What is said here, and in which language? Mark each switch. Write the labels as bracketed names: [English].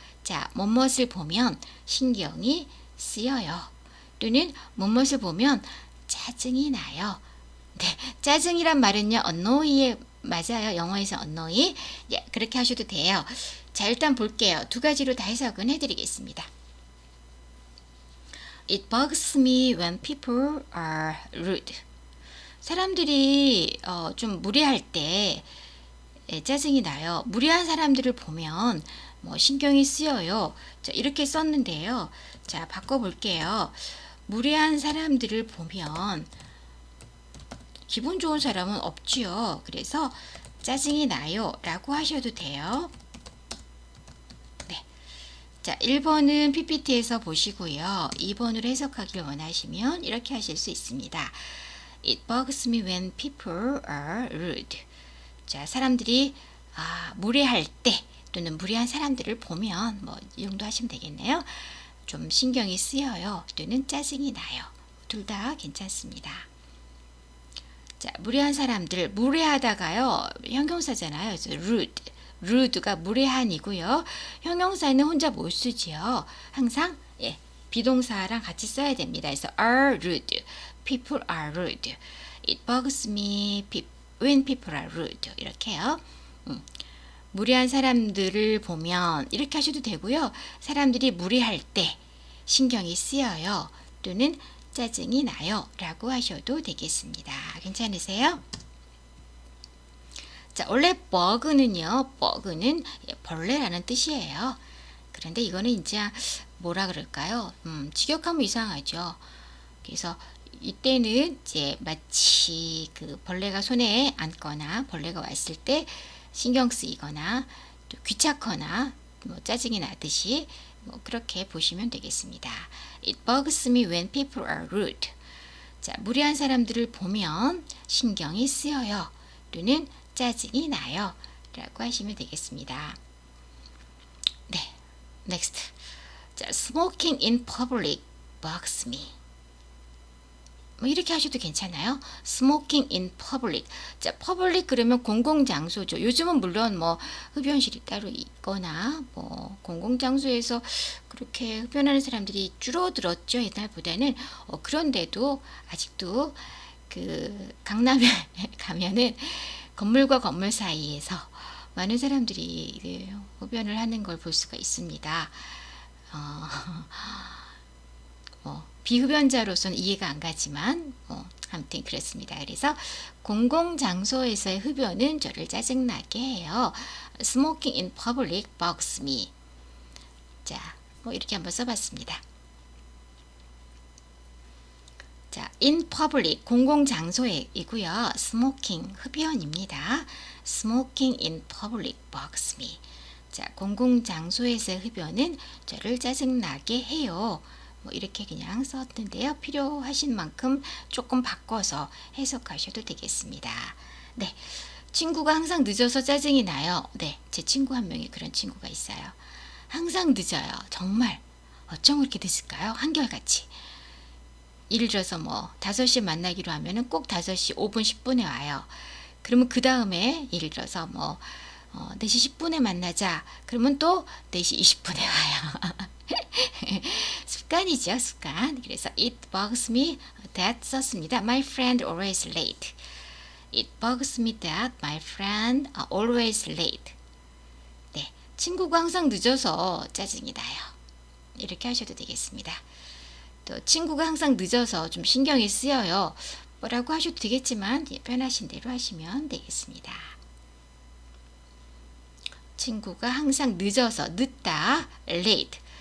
[Korean] 자, 뭐뭇을 보면 신경이 쓰여요. 또는 뭐뭇을 보면 짜증이 나요. 네, 짜증이란 말은요, annoy에 맞아요. 영어에서 annoy. 예, 그렇게 하셔도 돼요. 자, 일단 볼게요. 두 가지로 다 해석은 해드리겠습니다. [English] It bugs me when people are rude. [Korean] 사람들이 좀 무례할 때 짜증이 나요. 무례한 사람들을 보면 뭐 신경이 쓰여요. 자, 이렇게 썼는데요. 자, 바꿔볼게요. 무례한 사람들을 보면 기분 좋은 사람은 없지요. 그래서 짜증이 나요 라고 하셔도 돼요. 네. 자, 1번은 PPT에서 보시고요. 2번으로 해석하길 원하시면 이렇게 하실 수 있습니다. [English] It bugs me when people are rude. [Korean] 자, 사람들이 무례할 때 또는 무례한 사람들을 보면 뭐 이 정도 하시면 되겠네요. 좀 신경이 쓰여요. 또는 짜증이 나요. 둘 다 괜찮습니다. 자, 무례한 사람들, 무례하다가요 형용사잖아요. 그래서 rude가 무례한이고요. 형용사는 혼자 못 쓰지요. 항상 비동사랑 같이 써야 됩니다. 그래서 [English] are rude, people are rude. It bugs me when people are rude. [Korean] 이렇게요. 무례한 사람들을 보면 이렇게 하셔도 되고요. 사람들이 무례할 때 신경이 쓰여요. 또는 짜증이 나요 라고 하셔도 되겠습니다. 괜찮으세요? 자, 원래 버그는 벌레라는 뜻이에요. 그런데 이거는 이제 뭐라 그럴까요? 직역하면 이상하죠. 그래서 이때는 이제 마치 그 벌레가 손에 앉거나 벌레가 왔을 때 신경 쓰이거나 또 귀찮거나 뭐 짜증이 나듯이 뭐 그렇게 보시면 되겠습니다. [English] It bugs me when people are rude. [Korean] 자, 무례한 사람들을 보면 신경이 쓰여요. 또는 짜증이 나요. 라고 하시면 되겠습니다. 네, next. [English] 자, smoking in public bugs me. [Korean] 뭐 이렇게 하셔도 괜찮아요. [English] Smoking in public. [Korean] 자, public 그러면 공공장소죠. 요즘은 물론 뭐 흡연실이 따로 있거나 뭐 공공장소에서 그렇게 흡연하는 사람들이 줄어들었죠. 옛날보다는. 그런데도 아직도 그 강남에 가면은 건물과 건물 사이에서 많은 사람들이 흡연을 하는 걸 볼 수가 있습니다. 비흡연자로서는 이해가 안 가지만 아무튼 그렇습니다. 그래서 공공장소에서의 흡연은 저를 짜증나게 해요. [English] Smoking in public bugs me. [Korean] 자, 이렇게 한번 써봤습니다. 자, in public 공공장소이고요. smoking 흡연입니다. [English] smoking in public bugs me. [Korean] 자, 공공장소에서의 흡연은 저를 짜증나게 해요. 이렇게 그냥 썼는데요. 필요하신 만큼 조금 바꿔서 해석하셔도 되겠습니다. 네, 친구가 항상 늦어서 짜증이 나요. 네, 제 친구 한 명이 그런 친구가 있어요. 항상 늦어요. 정말 어쩜 그렇게 늦을까요? 한결같이. 예를 들어서 5시에 만나기로 하면은 꼭 5시 5분 10분에 와요. 그러면 그 다음에 예를 들어서 4시 10분에 만나자. 그러면 또 4시 20분에 와요. 습관이죠, 습관. 그래서 [English] it bugs me that [Korean] 썼습니다. [English] My friend always late. It bugs me that my friend are always late. [Korean] 네, 친구가 항상 늦어서 짜증이 나요. 이렇게 하셔도 되겠습니다. 또 친구가 항상 늦어서 좀 신경이 쓰여요. 뭐라고 하셔도 되겠지만 편하신 대로 하시면 되겠습니다. 친구가 항상 늦어서 늦다 late.